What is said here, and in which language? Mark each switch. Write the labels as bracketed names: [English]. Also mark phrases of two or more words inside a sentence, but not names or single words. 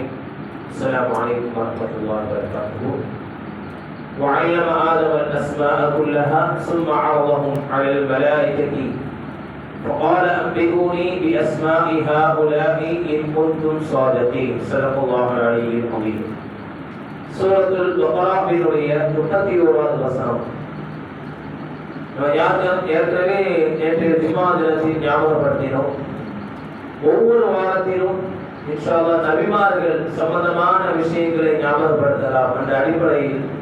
[Arabic] السلام عليكم ورحمة الله وبركاته. وعلم آدم الأسماء كلها ثم عرضهم على الملائكة فقال أنبئوني بأسماء هؤلاء إن كنتم صادقين. صدق الله العلي العظيم. [Tamil] சூரத்துல் பக்ராவினுடைய 31வது வசனம். ஏற்கனவே நேற்றைய ஜும்மா தினத்தில் ஞாபகப்படுத்தினோம். ஒவ்வொரு வாரத்திலும் [Arabic] إن شاء الله [Tamil] நபிமார்கள் சம்பந்தமான விஷயங்களை ஞாபகப்படுத்தலாம் என்ற அடிப்படையில்